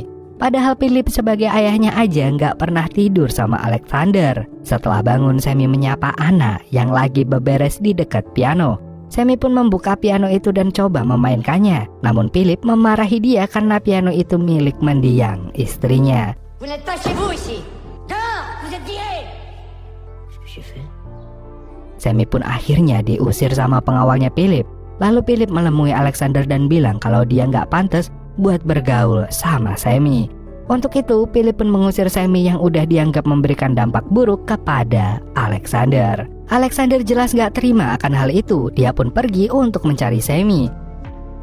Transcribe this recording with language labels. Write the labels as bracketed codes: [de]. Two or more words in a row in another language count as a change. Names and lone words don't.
[id] Padahal Philip sebagai ayahnya aja gak pernah tidur sama Alexander. Setelah bangun, Sammy menyapa Anna yang lagi beberes di dekat piano. Sammy pun membuka piano itu dan coba memainkannya. Namun Philip memarahi dia karena piano itu milik mendiang istrinya. [fr] Vous n'êtes pas chez vous ici. Dehors, vous êtes viré. J'ai fait. [id] Sammy pun akhirnya diusir sama pengawalnya Philip. Lalu Philip menemui Alexander dan bilang kalau dia nggak pantas buat bergaul sama Sammy. Untuk itu Philip pun mengusir Sammy yang udah dianggap memberikan dampak buruk kepada Alexander. Alexander jelas nggak terima akan hal itu. Dia pun pergi untuk mencari Sammy.